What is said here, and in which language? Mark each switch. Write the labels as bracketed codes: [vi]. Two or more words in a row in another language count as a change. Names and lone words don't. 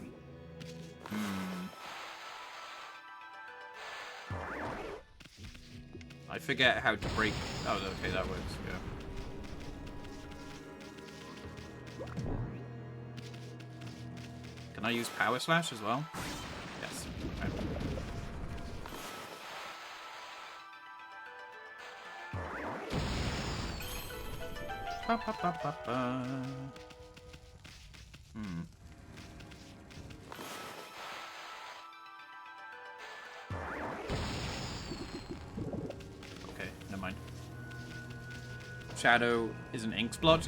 [en] I forget how to break... Oh, okay, that works, yeah. Can I use Power Slash as well? Yes. Okay. Ba, ba, ba, ba, ba. Okay, never mind. Shadow is an ink splotch?